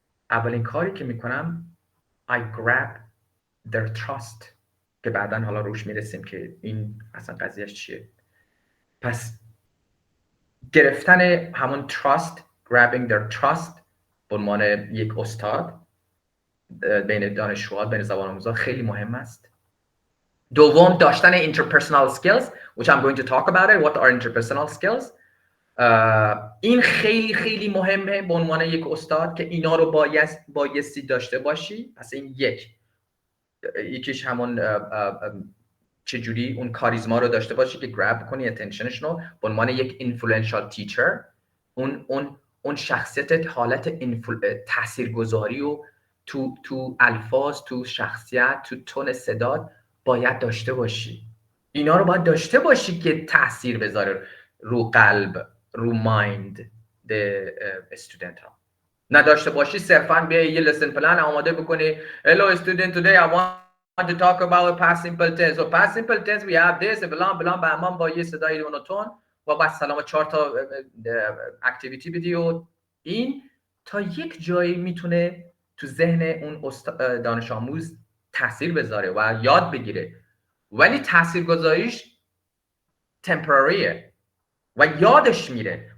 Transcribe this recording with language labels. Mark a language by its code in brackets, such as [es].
[fa] اولین کاری که می کنم [en] I grab their trust [fa] که بعداً حالا روش میرسیم که این اصلا قضیهش چیه. پس گرفتن همون trust، [en] grabbing their trust [fa] به عنوان یک استاد بین دانشجوها، بین زبان آموزا خیلی مهم است. دوم داشتن [en] interpersonal skills which I'm going to talk about it. What are interpersonal skills؟ [fa] این خیلی خیلی مهمه به عنوان یک استاد که اینا رو بایستی داشته باشی. پس این یکیش همون چجوری اون کاریزما رو داشته باشی که گراب کنی اتنشنش رو به عنوان یک اینفلوئنشال تیچر. اون شخصیت حالت تاثیرگذاری و تو الفاظ، تو شخصیت، تو تون صدات باید داشته باشی. اینا رو باید داشته باشی که تاثیر بذاره رو قلب، رو مایند استودنت ها. نداشته باشی صرفا بیای یه لسن پلان آماده بکنی [en] hello student today I want to talk about past simple tense. So past simple tense we have this [fa] بلان بهمان با یه صدای مونوتون و بعد سلام 4 تا اکتیویتی بدی و این تا یک جایی میتونه تو ذهن اون دانش آموز تاثیر بذاره و یاد بگیره، ولی تاثیرگذاریش تمپراریه و یادش میره.